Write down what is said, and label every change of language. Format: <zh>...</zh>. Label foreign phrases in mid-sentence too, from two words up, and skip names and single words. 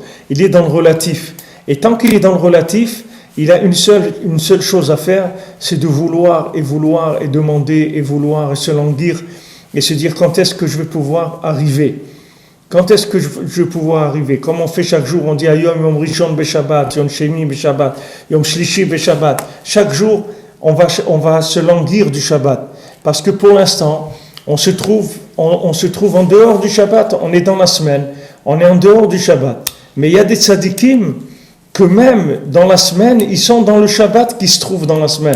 <fr>Il est dans le relatif. Et tant qu'il est dans le relatif, il a une seule chose à faire, c'est de vouloir et demander et vouloir et se languir et se dire quand est-ce que je vais pouvoir arriver. Quand est-ce que je vais pouvoir arriver? Comme on fait chaque jour, on dit</fr> <he>יום יום ראשון בשבת, יום שני בשבת, יום שלישי בשבת.</he> <fr>Chaque jour, on va se languir du Shabbat. Parce que pour l'instant, on se trouve en dehors du Shabbat, on est dans la semaine, on est en dehors du Shabbat. Mais il y a des tzadikim que même dans la semaine, ils sont dans le Shabbat qui se trouve dans la semaine.</fr>